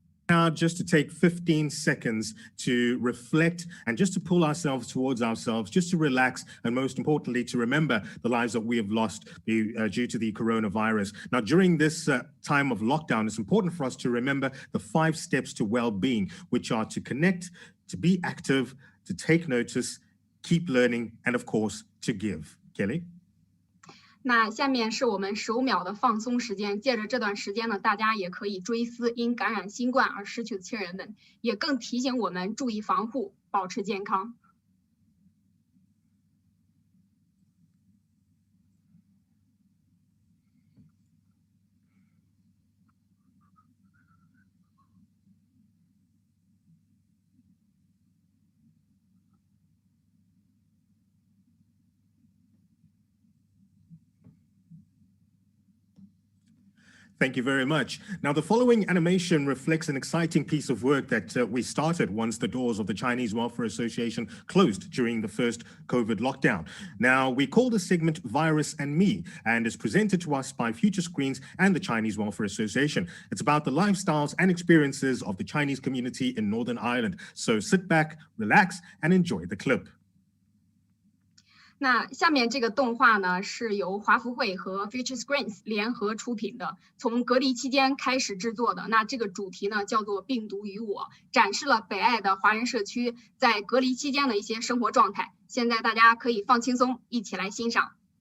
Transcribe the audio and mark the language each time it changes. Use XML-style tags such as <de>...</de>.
<en>now just to take 15 seconds to reflect and just to pull ourselves towards ourselves, just to relax, and most importantly, to remember the lives that we have lost due to the coronavirus. Now, during this time of lockdown, it's important for us to remember the 5 steps to well-being, which are to connect, to be active, to take notice, keep learning, and of course, to give. Kelly?</en> <zh>那下面是我们10秒的放松时间，借着这段时间呢，大家也可以追思因感染新冠而失去的亲人们，也更提醒我们注意防护，保持健康。</zh> <en>Thank you very much. Now, the following animation reflects an exciting piece of work that we started once the doors of the Chinese Welfare Association closed during the first COVID lockdown. Now, we call this segment Virus and Me, and is presented to us by Future Screens and the Chinese Welfare Association. It's about the lifestyles and experiences of the Chinese community in Northern Ireland. So sit back, relax, and enjoy the clip.</en> <zh>那下面这个动画呢，是由华福会和 Future Screens 联合出品的，从隔离期间开始制作的。那这个主题呢，叫做《病毒与我》，展示了北爱的华人社区在隔离期间的一些生活状态。现在大家可以放轻松，一起来欣赏。</zh>